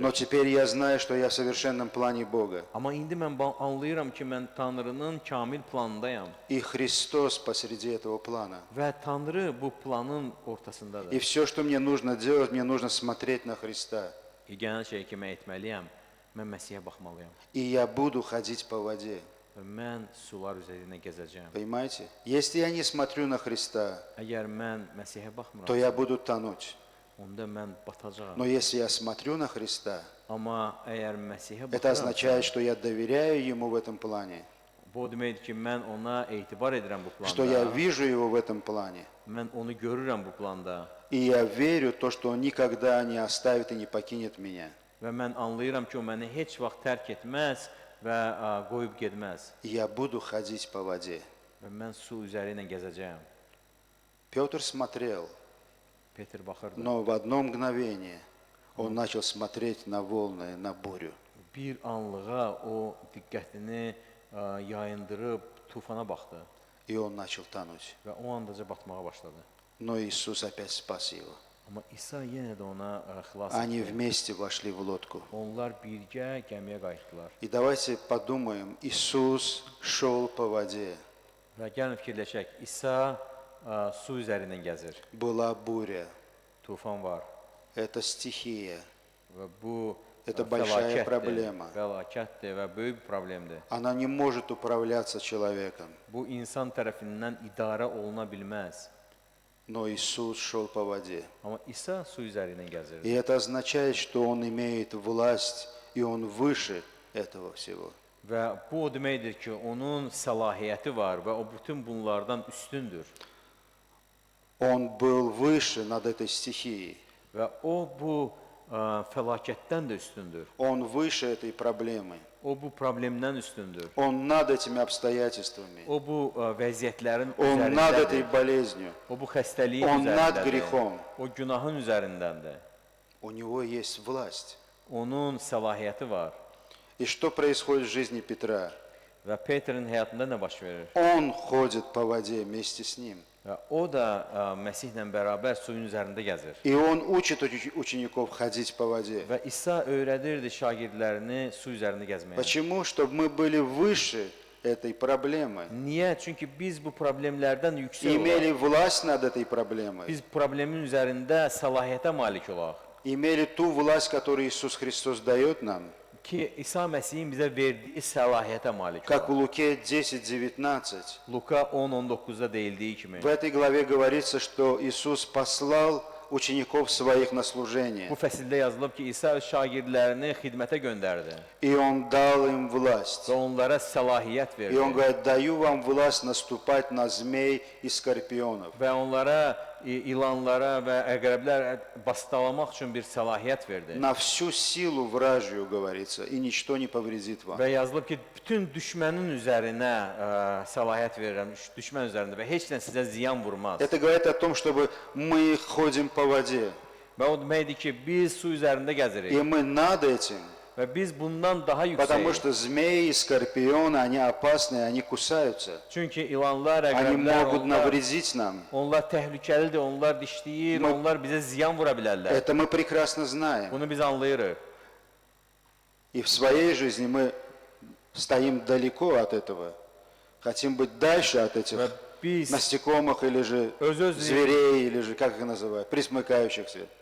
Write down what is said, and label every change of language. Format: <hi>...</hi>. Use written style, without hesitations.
<ru>но теперь я знаю, что я в совершенном плане Бога.</ru> <az>Amma indi mən anlayıram ki, mən Tanrının kamil planındayam</az> <ru>И Христос посреди этого плана.</ru> <az>və Tanrı bu planın</az> <ru>И</ru> <az>ortasındadır.</az> <ru>все, что мне нужно делать, мне нужно смотреть на Христа.</ru> <az>Yeganə şey ki, mən etməliyəm, mən Məsihə baxmalıyam</az> <ru>И я буду ходить по воде.</ru> <az>və mən sular üzərinə gəzəcəyəm.</az> <ru>Понимаете? Если я не смотрю на Христа,</ru> <az>Əgər mən Məsihə</az> <ru>то</ru> <az>baxmıram,</az> <ru>я буду тонуть.</ru> <az>onda mən batacağam.</az> <ru>Но если я смотрю на Христа,</ru> <az>Amma əgər Məsihə</az> <ru>это</ru> <az>baxıram,</az> <ru>означает, что я доверяю Ему в этом плане,</ru> <az>bu o deməkdir ki, mən ona etibar edirəm bu</az> <ru>что я</ru> <az>planda.</az> <ru>вижу Его в этом плане.</ru> <az>Mən onu görürəm bu planda</az> <ru>И я верю в то, что Он никогда не оставит и не покинет меня.</ru> <az>və mən anlayıram ki, o məni heç vaxt tərk etməz və qoyub getməz</az> <ru>И я буду ходить по воде.</ru> <az>və mən su üzəri ilə gəzəcəyəm.</az> <ru>Петр смотрел,</ru> <az>Peter baxırdı.</az> <ru>но в одно мгновение Он начал смотреть на волны, на бурю.</ru> <az>Bir anlığa o diqqətini yayındırıb tufana baxdı</az> <ru>И он начал тонуть.</ru> <az>və o andaca batmağa başladı.</az> <ru>Но Иисус опять спас его.</ru> <az>Amma İsa yenə də ona xilas</az> <ru>Они</ru> <az>etdi.</az> <ru>вместе вошли в лодку.</ru> <az>Onlar birgə gəmiyə qayıtdılar.</az> <ru>И давайте подумаем, Иисус шел по воде.</ru> <az>Və gəlin fikirləşək, İsa su üzərindən gəzir.</az> <ru>Была буря.</ru> <az>Tufan var</az> <ru>Это стихия.</ru> <az>və bu</az> <ru>Это большая</ru> <az>fəlakətdir,</az> <ru>проблема.</ru> <az>fəlakətdir və böyük bir problemdir.</az> <ru>Она не может управляться человеком.</ru> <az>Bu insan tərəfindən idarə oluna bilməz.</az> <ru>Но Иисус шел по воде.</ru> <az>Amma İsa su üzərindən gəzirdi.</az> <ru>И это означает, что Он имеет власть, и Он выше этого всего.</ru> <az>Və bu o deməkdir ki, onun səlahiyyəti var və o bütün bunlardan üstündür.</az> <ru>Он был выше над этой стихией.</ru> <az>Və o bu fəlakətdən də üstündür.</az> <ru>Он выше этой проблемы.</ru> <az>O bu problemdən üstündür.</az> <ru>Он над этими обстоятельствами.</ru> <az>O bu vəziyyətlərin</az> <ru>Он над этой</ru> <az>üzərindədir.</az> <ru>болезнью.</ru> <az>O bu xəstəliyin</az> <ru>On nad</ru> <az>üzərindədir.</az> <ru>grihom.</ru> <az>O günahın üzərindəndir.</az> <ru>У него есть власть.</ru> <az>Onun səlahiyyəti var.</az> <ru>И что происходит в жизни Петра?</ru> <az>Və Peterin həyatında nə baş verir?</az> <ru>Он ходит по воде вместе с ним.</ru> <az>Və o da Məsihlə bərabər suyun üzərində gəzir.</az> <ru>И он учит учеников ходить по воде.</ru> <az>Və İsa öyrədirdi şagirdlərini su üzərində gəzməyə.</az> <ru>Почему? Чтобы мы были выше этой проблемы.</ru> <az>Niyə? Çünki biz bu problemlərdən yüksək</az> <ru>И</ru> <az>olaq.</az> <ru>имели власть над этой проблемой.</ru> <az>Biz problemin üzərində səlahiyyətə malik olaq.</az> <ru>Imели tу власть, которую Иисус Христос дает нам.</ru> <az>Ki İsa Məsihin bizə verdiyi səlahiyyətə malik</az> <ru>Как в</ru> <az>olaq.</az> <ru>Луке 10:19.</ru> <az>Luka 10:19-da deyildiyi kimi.</az> <ru>В этой главе говорится, что Иисус послал учеников своих на служение.</ru> <az>Bu fəsildə yazılıb ki, İsa öz şagirdlərini xidmətə göndərdi</az> <ru>И Он дал им власть.</ru> <az>və onlara səlahiyyət</az> <ru>И Он</ru> <az>verdi.</az> <ru>говорит, даю вам власть наступать на змей и скорпионов.</ru> <az>Və onlara ilanlara və əqrəblər bastalamaq üçün bir səlahiyyət verdi.</az> <ru>На всю силу вражью, говорится, и ничто не повредит вам.</ru> <az>Və yazılıb ki, bütün düşmənin üzərinə səlahiyyət verirəm, düşmən üzərində və heç nə sizə ziyan vurmaz.</az> <ru>Это говорит о том, чтобы мы ходим по воде.</ru> <az>Və o deməkdir ki, biz su üzərində gəzirik</az> <ru>мы над этим,</ru> <az>və biz bundan daha</az> <ru>потому</ru> <az>yüksəyik.</az> <ru>что змеи и скорпионы, они опасны, они кусаются.</ru> <az>Çünki ilanlar,</az> <ru>Они</ru> <az>əqrəblər,</az> <ru>могут навредить нам.</ru> <az>onlar təhlükəlidir, onlar dişləyir, onlar bizə ziyan vura bilərlər.</az> <ru>Это мы прекрасно знаем.</ru> <az>Bunu biz anlayırıq.</az> <ru>И в своей жизни мы стоим далеко от этого. Хотим быть дальше от этих</ru> <az>Və biz,</az> <ru>насекомых или же Öz-özlüyüm- зверей, или же, как их называют, присмыкающихся.</ru>